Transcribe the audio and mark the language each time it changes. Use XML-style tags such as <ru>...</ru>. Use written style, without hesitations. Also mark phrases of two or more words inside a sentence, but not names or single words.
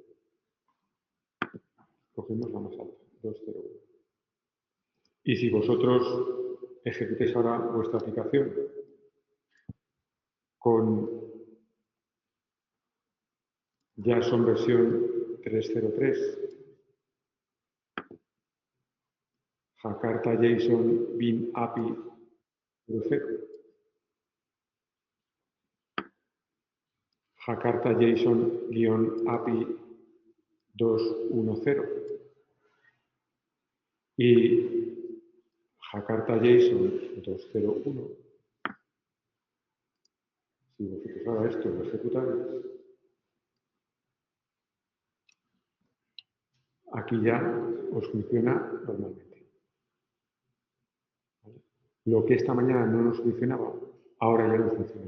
<es>Cogemos la más alta, 2.0.1. Y si vosotros ejecutéis ahora vuestra aplicación con JSON versión 3.03, Jakarta JSON Bin API 0.0, Jakarta JSON-API 2.1.0, y Jakarta JSON 201, si vosotros ahora esto lo ejecutáis, aquí ya os funciona normalmente. ¿Vale? Lo que esta mañana no nos funcionaba, ahora ya nos funciona.</es>